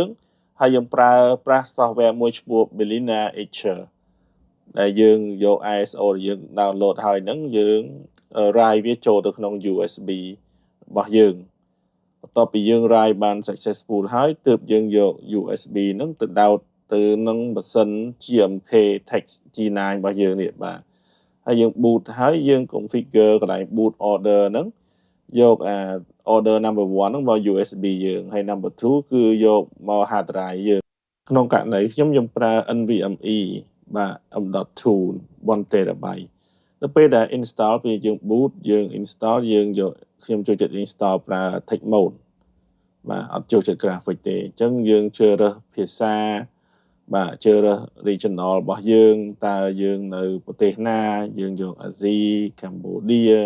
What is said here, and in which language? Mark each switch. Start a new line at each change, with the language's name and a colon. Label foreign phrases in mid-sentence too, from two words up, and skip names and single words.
Khmer: ហើយយើងប្រើប្រាស់ software មួយឈ្មោះ Bellina Etcher ដែលយើងយក ISO ដែលយើង download ហើយហ្នឹងយើង write វាចូលទៅក្នុង USB របស់យើងបន្ទាប់ពីយើង write បាន successful ហើយទើបយើងយក USB ហ្នឹងទៅដោ តទៅនឹងម៉ាស៊ីន GMK Tech G9 របស់យើងនេះបាទហើយយើង boot ហើយយើង configure កន្លែង
English: boot order
Khmer: ហ្នឹងយក
English: order number 1
Khmer: ហ្នឹងមក USB យើងហើយ number 2 គឺយកមក
English: hard drive
Khmer: យើងក្នុងករណីខ្ញុំប្រើ NVMe បាទ M.2 1 TB ដល់ពេលដែល install ពេលយើង boot យើង install យើងយកខ្ញុំចូលចិត្ត install ប្រើ
English: text mode
Khmer: បាទអត់ចូលចិត្ត graphic ទេអញ្ចឹងយើងជ្រើសរើសភាសាបាទជ្រើសរើស regional របស់យើងតើយើងនៅប្រទេសណាយើងយកអាស៊ីកម្ពុជា